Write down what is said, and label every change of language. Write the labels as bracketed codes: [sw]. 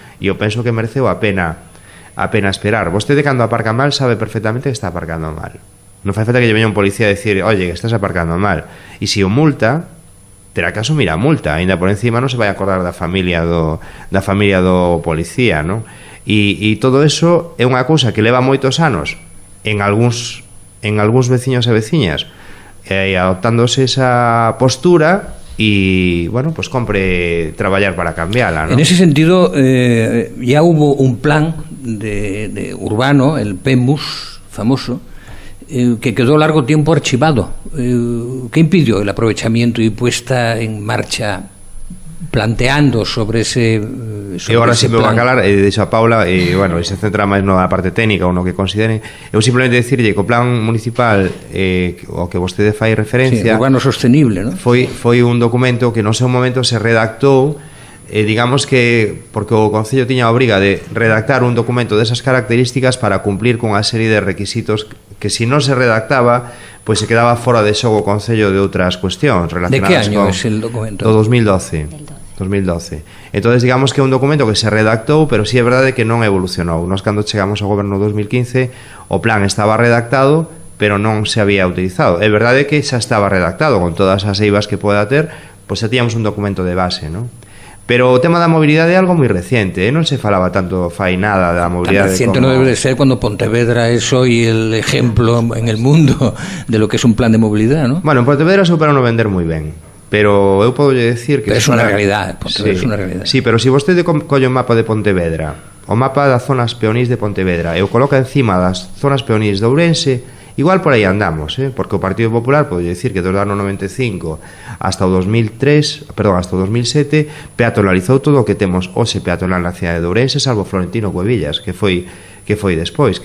[gl] E eu penso que mereceu a pena esperar. Vostede, cando aparca mal, sabe perfectamente que está aparcando mal. Non fai falta que lle veña un policía a decir, oye, que estás aparcando mal. E se o multa, terá que asumir a multa, aínda por encima non se vai acordar da familia do policía, non? E todo eso é unha cousa que leva moitos anos en algúns veciños e veciñas adoptándose esa postura e, bueno, pues compre traballar para cambiarla, ¿no? [es] En ese sentido, ya hubo un plan de urbano, el PEMUS famoso, que quedó largo tiempo archivado. ¿Qué impidió el aprovechamiento y puesta en marcha planteando sobre ese [gl] e agora se me va a calar deixo a Paula e, bueno, se centra máis na parte técnica ou no que consideren. Eu simplemente dicirlle que o plan municipal o que vostede fai referencia, [es] urbano sostenible, ¿no? [gl] foi un documento que no seu momento se redactou digamos que porque o Concello tiña a obriga de redactar un documento desas características para cumplir con a serie de requisitos que se non se redactaba, pois se quedaba fora de xogo o Concello de outras cuestións relacionadas. [es] De que año é el documento? [gl] Do 2012. Entonces, digamos que é un documento que se redactou, pero sí é verdade que non evolucionou. Nós, cando chegamos ao goberno 2015, o plan estaba redactado, pero non se había utilizado. É verdade que xa estaba redactado, con todas as eivas que poda ter, pois xa tíamos un documento de base, non? Pero o tema da mobilidade é algo moi reciente, non se falaba tanto fai nada da mobilidade. [es] Tan reciente como... no debe de ser cuando Pontevedra es hoy el ejemplo en el mundo de lo que es un plan de movilidad, ¿no? [gl] Bueno, en Pontevedra superan o vender moi ben, pero eu podo decir que... Pero é unha realidade, Pontevedra é unha realidade. Sí, pero se vostede colle o mapa de Pontevedra, o mapa das zonas peonís de Pontevedra, e o coloca encima das zonas peonís de Ourense, Igual por aí andamos, porque o Partido Popular pode dicir que desde o ano 95 hasta o 2007 peatonalizou todo o que temos hoxe peatonal na cidade de Ourense, salvo Florentino Cuevillas, que foi despois.